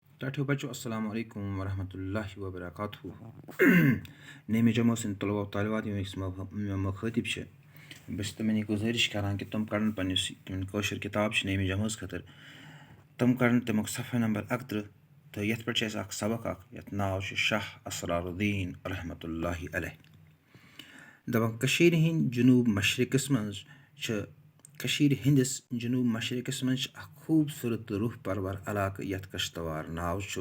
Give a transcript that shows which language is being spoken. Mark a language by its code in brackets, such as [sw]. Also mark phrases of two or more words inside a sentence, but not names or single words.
[ks] ٹاٹھیو بچو [ar] السلام علیکم ورحمۃ اللہ وبرکاتہ. [ks] نعمِ جمع سٕنٛدۍ طلبہ و طالبات یِم أکِس مخٲطِب چھِ بہٕ چھُس تِمن یہِ گُزٲرِش کران کہِ تِم کَڑن پنٛنِس یِم کٲشِر کِتاب چھِ نعمِ جمٲژ خٲطرٕ تِم کَڑن تَمیُک صفحہ نمبر 31 تہٕ یَتھ پٮ۪ٹھ چھِ اَسہِ اَکھ سبق اَکھ یَتھ ناو چھُ شاہ اسرار الدیٖن رحمتہ اللہ علیہ. دَپان کٔشیٖرِ ہِنٛدۍ جنوٗب مشرقَس منٛز چھِ کٔشیٖرِ ہِنٛدِس جنوٗب مشرقَس منٛز چھِ اَکھ خوٗبصوٗرت تہٕ روح پرور علاقہٕ یَتھ کشتوار ناو چھُ.